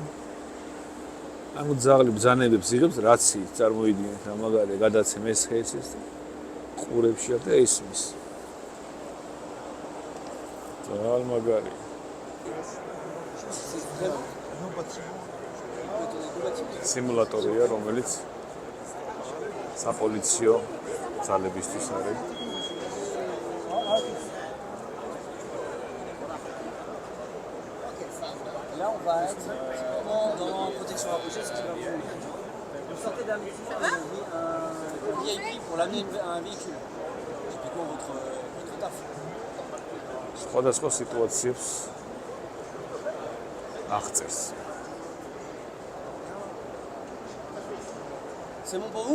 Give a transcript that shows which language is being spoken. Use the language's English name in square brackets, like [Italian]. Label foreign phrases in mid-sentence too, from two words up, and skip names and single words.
[Georgian] ანუ ძაღლი ბრძანებებს იღებს რაც წარმოიდგინეთ რა მაგარია გადაცემ ეს ხეს ეს ყურებში და ისმის. ძალიან მაგარია. სიმულატორია რომელიც საპოლიციო ძალებისთვის არის. [French] Là, on va être dans protection rapprochée, ce qui va vous sortez d'un VIP pour l'amener à un véhicule. Typiquement votre taf. [Georgian] სხვადასხვა სიტუაციებს აღწერს. [French] C'est bon pour vous?